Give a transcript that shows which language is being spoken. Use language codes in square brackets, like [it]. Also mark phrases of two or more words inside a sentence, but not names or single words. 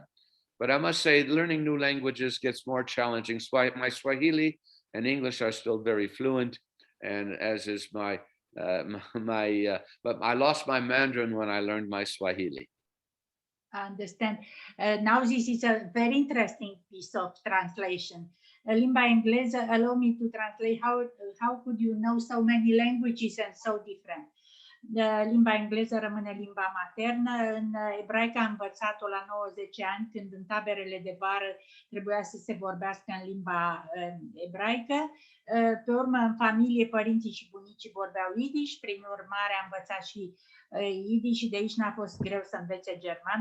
[en] But I must say, learning new languages gets more challenging. My Swahili and English are still very fluent, and as is but I lost my Mandarin when I learned my Swahili. I understand. Now this is a very interesting piece of translation. [ro] Limba engleză, [en] allow me to translate. How could you know so many languages and so different? [ro] Limba engleză rămâne limba maternă. În ebraică am învățat-o la 90 ani, când în taberele de vară trebuia să se vorbească în limba ebraică. Pe urmă, în familie, părinții și bunicii vorbeau Yiddish, prin urmare am învățat și Yiddish și de aici n-a fost greu să învețe germana.